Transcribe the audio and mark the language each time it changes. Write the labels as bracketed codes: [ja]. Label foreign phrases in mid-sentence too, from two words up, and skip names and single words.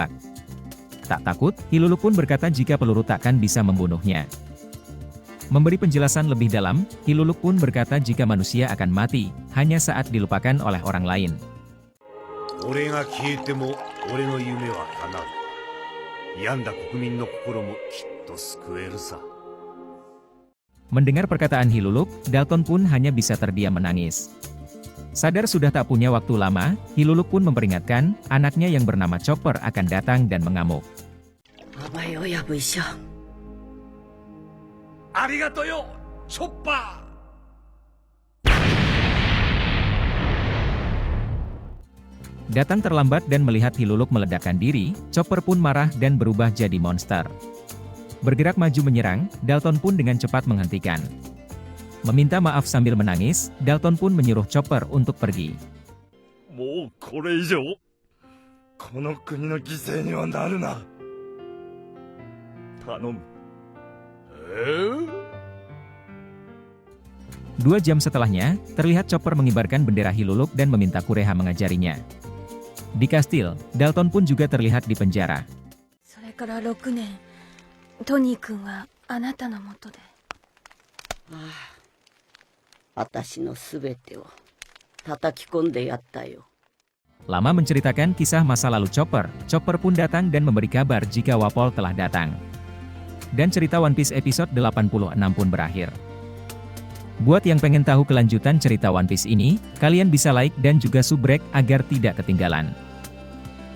[id] Tak takut, Hiluluk pun berkata jika peluru takkan bisa membunuhnya. Memberi penjelasan lebih dalam, Hiluluk pun berkata jika manusia akan mati, hanya saat dilupakan oleh orang lain. [ja] 病んだ国民の心もきっと救えるさ。 [id] Mendengar perkataan Hiluluk, Dalton pun hanya bisa terdiam menangis. Sadar sudah tak punya waktu lama, Hiluluk pun memperingatkan, anaknya yang bernama Chopper akan datang dan mengamuk. [ja] 甘い親分医者。ありがとよ、チョッパー。 [id] Datang terlambat dan melihat Hiluluk meledakkan diri, Chopper pun marah dan berubah jadi monster. Bergerak maju menyerang, Dalton pun dengan cepat menghentikan. Meminta maaf sambil menangis, Dalton pun menyuruh Chopper untuk pergi. [ja] もうこれ以上この国の犠牲にはなるな。頼む。 [id] Dua jam setelahnya, terlihat Chopper mengibarkan bendera Hiluluk dan meminta Kureha mengajarinya. Di kastil, Dalton pun juga terlihat di penjara. [ja] それから6年、トニー君はあなたのもとで。私のすべてを叩き込んでやったよ。 [id] Lama menceritakan kisah masa lalu Chopper, Chopper pun datang dan memberi kabar jika Wapol telah datang. Dan cerita One Piece episode 86 pun berakhir. Buat yang pengen tahu kelanjutan cerita One Piece ini, kalian bisa like dan juga subrek agar tidak ketinggalan.